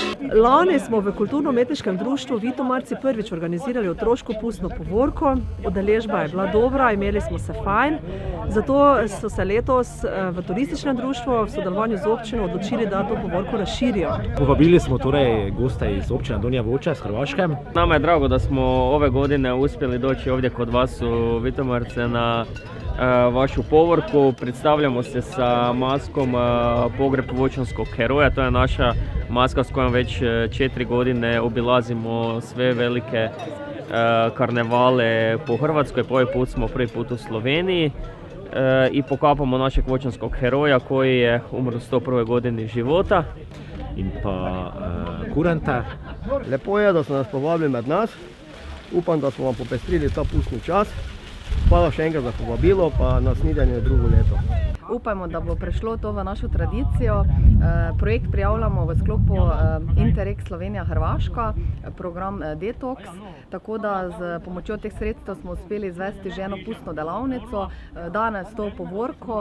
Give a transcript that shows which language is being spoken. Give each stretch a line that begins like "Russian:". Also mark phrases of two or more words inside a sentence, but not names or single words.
Slovenian: Lani smo v Kulturno-umetniškem društvu Vitomarci prvič organizirali otroško pustno povorko. Udeležba je bila dobra, imeli smo se fajn. Zato so se letos v turističnem društvu v sodelovanju z občino odločili, da to povorko razširijo. Povabili smo torej goste iz općine Donja Voća iz Hrvaške.
Croatian: Nama je drago da smo ove godine uspjeli doći ovdje kod vas u Vitomarce na vašu povorku. Predstavljamo se sa maskom Pogreb voćanskog heroja. To je naša maska s kojom već 4 godine obilazimo sve velike karnevale po Hrvatskoj. Ovaj put smo prvi put u Sloveniji i pokapamo našeg voćanskog heroja koji je umro u 101. godini života.
Slovenian: In pa kuranta. Lepo je, da ste nas povabili med nas. Upam, da smo vam popestrili ta pustni čas. Hvala še enkrat za povabilo, pa nasvidenje drugo leto. Upajmo, da bo prešlo to v našo tradicijo. Projekt prijavljamo v sklopu Interreg Slovenija-Hrvaška, program Detox, tako da z pomočjo teh sredstev smo uspeli izvesti že eno pustno delavnico, danes to povorko.